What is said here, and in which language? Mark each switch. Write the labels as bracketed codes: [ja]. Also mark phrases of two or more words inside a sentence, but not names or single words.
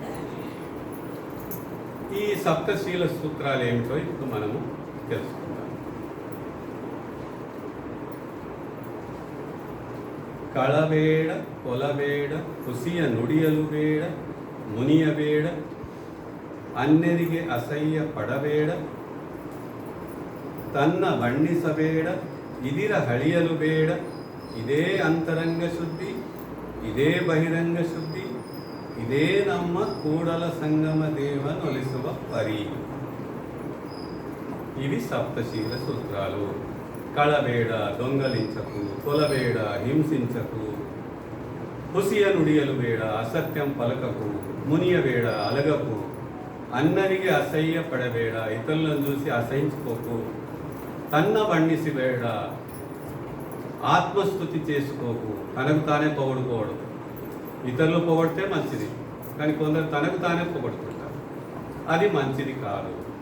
[te] ఈ సప్తశీల సూత్రాలు ఏమిటో ఇప్పుడు మనము తెలుసుకుందాం. [kn] ಕಳಬೇಡ ಕೊಲಬೇಡ ಕುಸಿಯ ನುಡಿಯಲು ಬೇಡ ಮುನಿಯ ಬೇಡ ಅನ್ನೆರಿಗೆ ಅಸಹ್ಯ ಪಡಬೇಡ ತನ್ನ ಬಣ್ಣಿಸಬೇಡ ಇದಿರ ಹಳಿಯಲು ಬೇಡ ಇದೇ ಅಂತರಂಗ ಶುದ್ಧಿ ಇದೇ ಬಹಿರಂಗ ಶುದ್ಧಿ ಇದೇ ನಮ್ಮ ಕೂಡಲ ಸಂಗಮ ದೇವನೊಲಿಸುವ ಪರಿ. [te] ఇవి సప్తశీల సూత్రాలు. కళవేడ దొంగలించకు, కొలవేడ హింసించకు, [kn] ಹುಸಿಯ ನುಡಿಯಲು ಬೇಡ [te] ಅಸತ್ಯಂ పలకకు, [kn] ಮುನಿಯ ಬೇಡ [te] అలగకు, [kn] ಅನ್ನರಿಕಿ ಅಸಹ್ಯ ಪಡಬೇಡ [te] ఇతరులను చూసి అసహించుకోకు, [kn] ತನ್ನ ಬಂಡಿಸಿ ಬೇಡ [te] ఆత్మస్తుతి చేసుకోకు, తనకు తానే పొగడుకోవడం. ఇతరులు పొగడితే మంచిది, కానీ కొందరు తనకు తానే పొగడుకుంటారు, అది మంచిది కాదు.